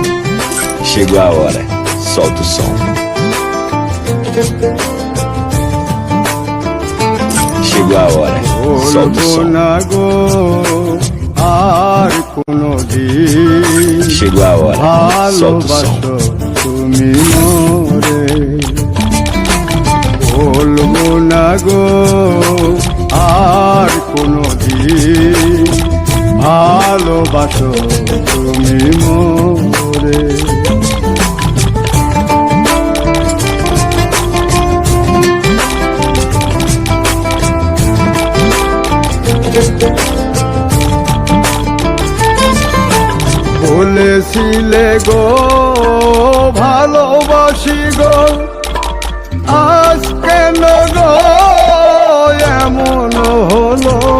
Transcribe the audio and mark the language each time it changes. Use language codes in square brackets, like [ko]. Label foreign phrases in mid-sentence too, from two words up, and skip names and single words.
[pt] Chegou a hora, solta o som. Chegou a hora, solta o som. Chegou a hora, solta o som. [bn] তুমি মোরে বলবো না গো আর কোনদিন ভালোবাসো তুমি মোরে। বলেছিলে গো ভালোবাসি গো, আজ কেন গো এমন হলো।